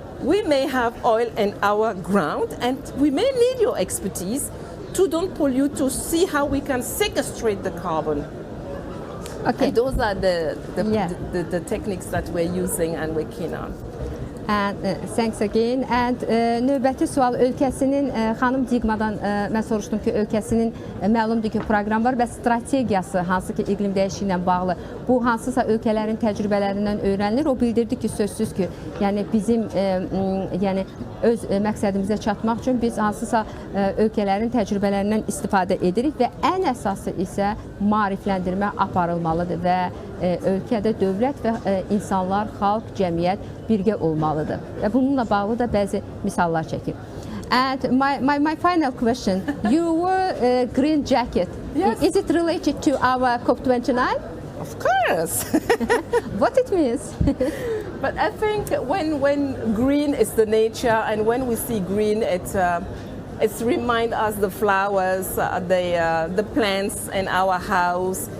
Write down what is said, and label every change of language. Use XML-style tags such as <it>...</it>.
<en>We may have oil in our ground, and we may need your expertise to don't pollute, to see how we can sequestrate the carbon. Okay. And those are the techniques that we're using and we're keen on. And thanks again.</en> <az>And növbəti sual ölkəsinin xanım Diqmadan mən soruşdum ki, ölkəsinin məlumdur ki, proqram var və strategiyası hansı ki, iqlim dəyişikliyi ilə bağlı bu hansısa ölkələrin təcrübələrindən öyrənilir. O bildirdi ki, sözsüz ki, yəni bizim yəni öz məqsədimizə çatmaq üçün biz hansısa ölkələrin təcrübələrindən istifadə edirik və ən əsası isə maarifləndirmə aparılmalıdır və ölkədə dövlət və insanlar, xalq, cəmiyyət birgə olmalıdır. Və bununla bağlı da bəzi misallar çəkir.</az> <en>And my final question, you wore a green jacket. Yes. Is it related to our COP29? Of course. What it means? But I think when green is the nature, and when we see green, it's remind us the flowers, the plants in our house.</en>